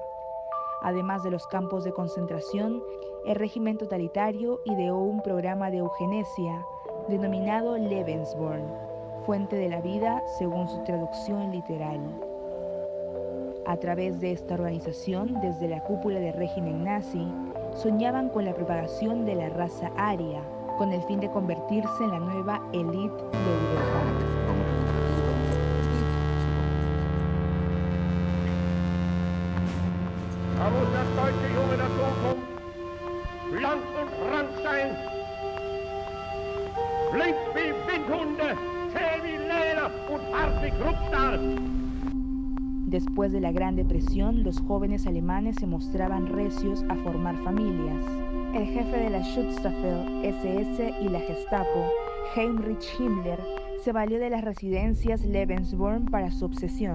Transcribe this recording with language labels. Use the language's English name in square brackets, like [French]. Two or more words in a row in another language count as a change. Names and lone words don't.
[Spanish] Además de los campos de concentración, el régimen totalitario ideó un programa de eugenesia denominado Lebensborn, fuente de la vida según su traducción literal. A través de esta organización, desde la cúpula del régimen nazi, soñaban con la propagación de la raza aria, con el fin de convertirse en la nueva élite de Europa. [German] Da muss das deutsche Junge der Zukunft blank und rank sein, flink wie Windhunde, zäh wie Leder und hart wie Kruppstahl. [Spanish] Después de la Gran Depresión, los jóvenes alemanes se mostraban recios a formar familias. El jefe de la Schutzstaffel, SS y la Gestapo, Heinrich Himmler, se valió de las residencias Lebensborn para su obsesión.